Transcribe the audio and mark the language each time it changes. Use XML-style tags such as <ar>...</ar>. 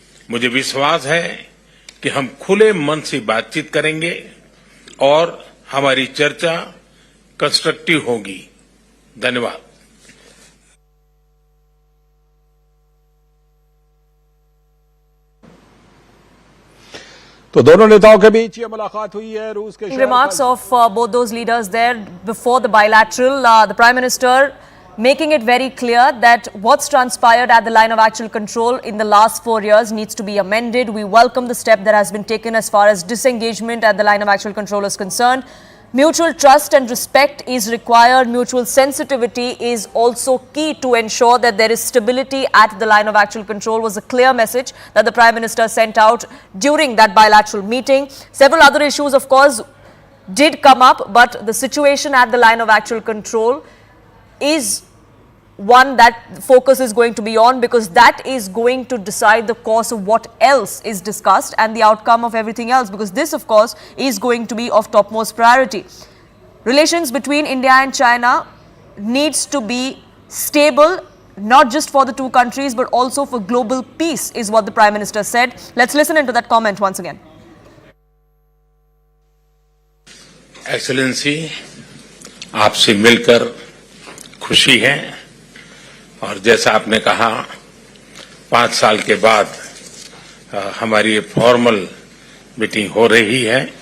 <hi>मुझे विश्वास है कि हम खुले मन से बातचीत करेंगे और हमारी चर्चा कंस्ट्रक्टिव होगी। धन्यवाद। तो दोनों नेताओं के बीच ये मुलाकात हुई है रूस के</hi> <en>remarks of both those leaders there before the bilateral. The Prime Minister making it very clear that what's transpired at the line of actual control in the last 4 years needs to be amended. We welcome the step that has been taken as far as disengagement at the line of actual control is concerned. Mutual trust and respect is required. Mutual sensitivity is also key to ensure that there is stability at the line of actual control, was a clear message that the Prime Minister sent out during that bilateral meeting. Several other issues, of course, did come up, but the situation at the line of actual control is one that focus is going to be on, because that is going to decide the course of what else is discussed and the outcome of everything else, because this, of course, is going to be of topmost priority. Relations between India and China needs to be stable, not just for the two countries, but also for global peace, is what the Prime Minister said. Let's listen into that comment once again.</en> <hi>Excellency, आपसे मिलकर खुशी है, और जैसा आपने कहा 5 साल के बाद हमारी ये फॉर्मल मीटिंग हो रही है।</hi>